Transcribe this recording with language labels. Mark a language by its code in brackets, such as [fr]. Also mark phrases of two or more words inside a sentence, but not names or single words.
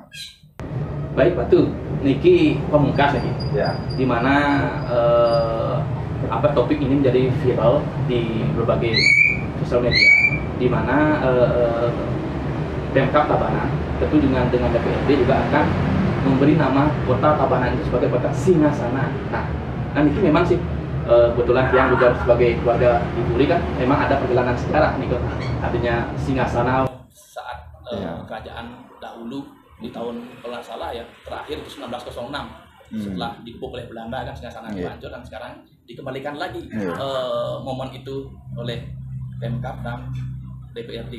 [id] Baik Pak Du, niki pemungkas lagi, dimana topik ini menjadi viral di berbagai sosial media, dimana Pemkab Tabanan tentu dengan DPRD juga akan memberi nama kota Tabanan itu sebagai kota Singasana. Nah niki memang sih kebetulan yang juga sebagai keluarga Ibu Uli kan memang ada perjalanan sejarah nih kok, artinya Singasana saat kerajaan dahulu di tahun kalau nggak salah ya terakhir itu 1906 setelah dikepung oleh Belanda kan Singasana hancur dan sekarang dikembalikan lagi momen itu oleh Pemkab dan DPRD.